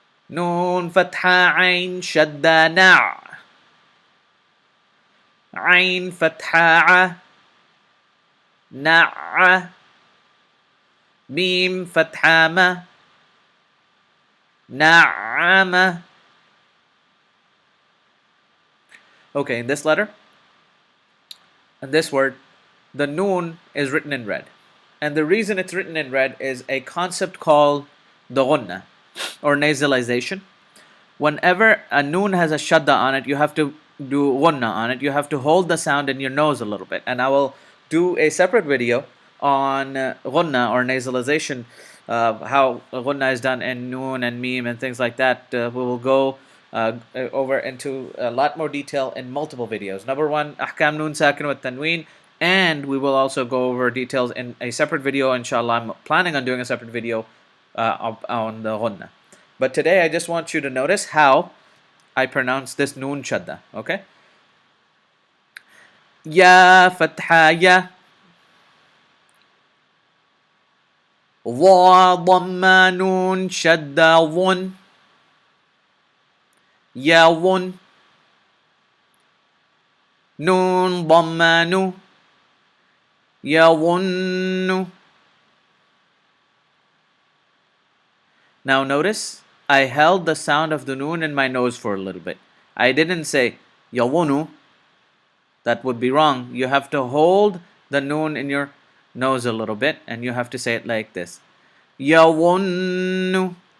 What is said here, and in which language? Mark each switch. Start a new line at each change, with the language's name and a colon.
Arabic: نون فتحة عين شدة نع عين فتحة ع نع ميم فتحة ما نعم.
English: Okay, in this letter, in this word, the noon is written in red. And the reason it's written in red is a concept called the ghunna, or nasalization. Whenever a noon has a shadda on it, you have to do ghunna on it. You have to hold the sound in your nose a little bit. And I will do a separate video on ghunna or nasalization, how ghunna is done in noon and meme and things like that. We will go over into a lot more detail in multiple videos. Number one,
Arabic: ahkam noon sakin wa tanween,
English: and we will also go over details in a separate video. Inshallah, I'm planning on doing a separate video on the ghunna. But today I just want you to notice how I pronounce this noon shadda. Okay?
Arabic: Ya fatha ya, ضا ضم نون شدة ظن يظن نون ضم نو يظن.
English: Now notice I held the sound of the noon in my nose for a little bit. I didn't say yawunu. That would be wrong. You have to hold the noon in your nose a little bit, and you have to say it like this. Yawunu.